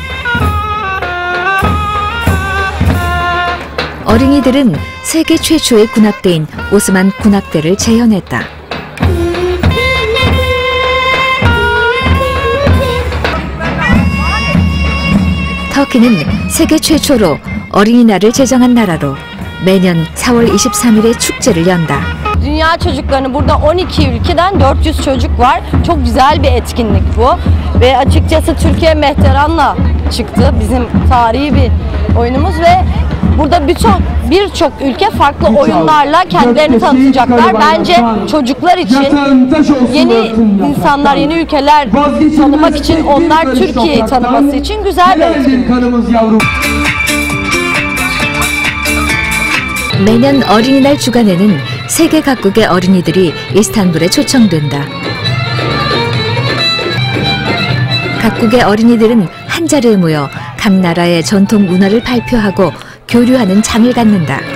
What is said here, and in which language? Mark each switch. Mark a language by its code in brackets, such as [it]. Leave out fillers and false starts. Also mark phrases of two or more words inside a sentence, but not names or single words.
[ko] 어린이들은 세계 최초의 군악대인 오스만 군악대를 재현했다. 터키는 세계 최초로 어린이날을 제정한 나라로 매년 4월 23일에 축제를 연다. [tr] Dünya çocuklarını burada 12 ülkeden 400 çocuk var. Çok güzel bir etkinlik bu. Ve açıkçası Türkiye Mehteran'la çıktı. Bizim tarihi bir oyunumuz ve burada birçok ülke farklı oyunlarla kendilerini tanıtacaklar. Bence çocuklar için yeni insanlar, yeni ülkeler tanımak için, onlar Türkiye'yi tanıması için güzel bir etkinlik. [ko] 매년 어린이날 주간에는 세계 각국의 어린이들이 이스탄불에 초청된다. 각국의 어린이들은 한자리에 모여 각 나라의 전통 문화를 발표하고 교류하는 장을 갖는다.